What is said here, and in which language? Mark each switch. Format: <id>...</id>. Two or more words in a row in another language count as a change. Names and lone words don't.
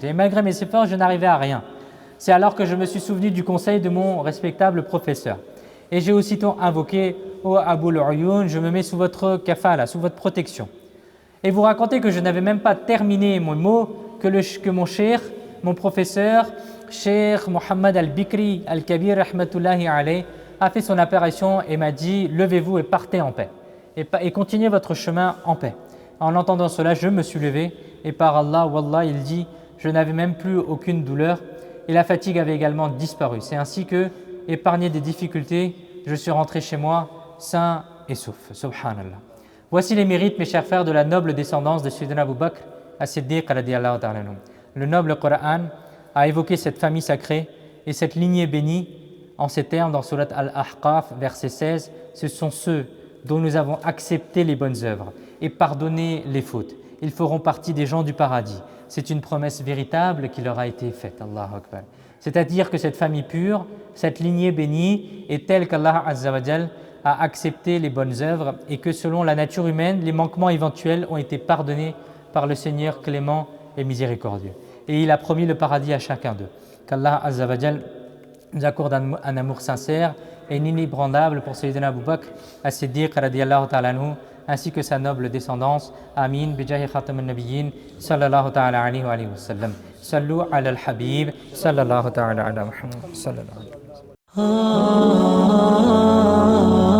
<fr>Et malgré mes efforts, je n'arrivais à rien. C'est alors que je me suis souvenu du conseil de mon respectable professeur. Et j'ai aussitôt invoqué: oh Abul Uyun, je me mets sous votre kafala, sous votre protection. Et vous racontez que je n'avais même pas terminé mon mot que mon cheikh, mon professeur, Cheikh Muhammad al-Bikri al-Kabir</fr> <ar>رحمة الله عليه,</ar> <fr>a fait son apparition et m'a dit: levez-vous et partez en paix et continuez votre chemin en paix. En entendant cela, je me suis levé et par Allah, wallah, il dit, je n'avais même plus aucune douleur et la fatigue avait également disparu. C'est ainsi que, épargné des difficultés, je suis rentré chez moi sain et sauf. Subhanallah. Voici les mérites, mes chers frères, de la noble descendance de Sayyidina Abu Bakr as-Siddiq</fr> <ar>رضي الله تعالى عنه.</ar> <fr>Le noble Coran a évoqué cette famille sacrée et cette lignée bénie en ces termes dans Surat Al-Ahqaf, verset 16. Ce sont ceux dont nous avons accepté les bonnes œuvres et pardonné les fautes. Ils feront partie des gens du paradis. C'est une promesse véritable qui leur a été faite.</fr> <ar>الله أكبر.</ar> <fr>C'est-à-dire que cette famille pure, cette lignée bénie est telle qu'Allah</fr> <ar>عز وجل</ar> <fr>a accepté les bonnes œuvres et que selon la nature humaine, les manquements éventuels ont été pardonnés par le Seigneur clément et miséricordieux. Et il a promis le paradis à chacun d'eux. Qu'Allah</fr> <ar>عز وجل</ar> <fr>nous accorde un amour sincère et inébranlable pour Sayyidina Abu Bakr as-Siddiq</fr> <ar>رضي الله تعالى عنه,</ar> <fr>ainsi que sa noble descendance. Amin.</fr> <ar>بجاه خاتم النبيين صلى الله تعالى عليه وسلم. صلوا على الحبيب صلى الله تعالى على محمد صلى الله عليه وسلم.</ar>